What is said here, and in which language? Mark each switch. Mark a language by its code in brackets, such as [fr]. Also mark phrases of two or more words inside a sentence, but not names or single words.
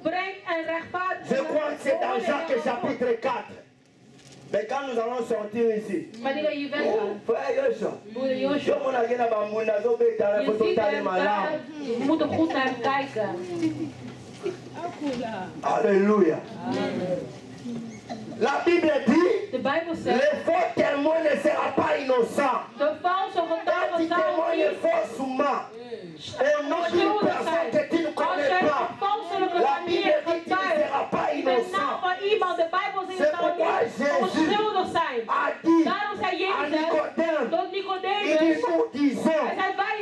[fr] Je crois que c'est dans Jacques chapitre 4. Mais quand nous allons sortir ici, [nl] Wanneer je weggaat. [fr] frère Joshua, [nl] Broeder Joshua. [fr] je [nl] Je moet er goed naar hem kijken. [fr] Alléluia. La Bible dit, [nl] De Bijbel [fr] le [nl] zegt, [fr] faux témoin ne sera pas innocent. [nl] de valse [fr] Quand [nl] getuige [fr] tu [nl] zal [fr] témoignes [nl] niet [fr] faussement, au nom d'une personne que tu ne [nl] als [fr] connais [nl] jij [fr] pas, [nl] op valselijke [fr] la [nl] manier [fr] Bible dit qu'il ne [nl] getuigt [fr] sera pas [nl] met naam [fr] innocent. [nl] van iemand, de Bijbel zegt [fr] C'est [nl] zal [fr] pourquoi [nl] niet [fr] Jésus [nl] onschuldig zijn. [fr] a dit [nl] Daarom zei [fr] à [nl] Jezus [fr] Nicodème, [nl] tot [fr] il dit [nl] Nicodemus, [fr] nous disons [nl] hij zei wij